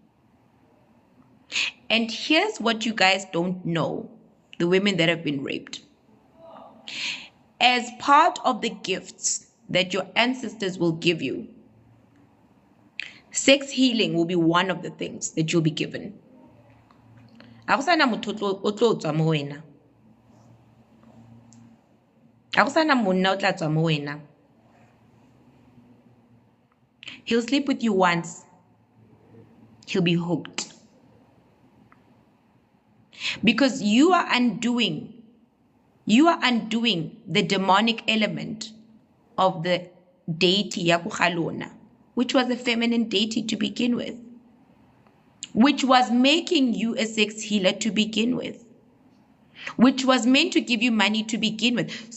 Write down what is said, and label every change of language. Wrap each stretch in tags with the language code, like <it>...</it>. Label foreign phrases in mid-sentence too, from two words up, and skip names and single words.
<en>And here's what you guys don't know, the women that have been raped. As part of the gifts that your ancestors will give you, sex healing will be one of the things that you'll be given.</en> <tn>Akusana motho o tlo tswa mo wena. Akusana monna o tla tswa mo wena.</tn> <en>He'll sleep with you once. He'll be hooked. Because you are undoing the demonic element of the deity ya Kukhalona, which was a feminine deity to begin with, which was making you a sex healer to begin with, which was meant to give you money to begin with.</en>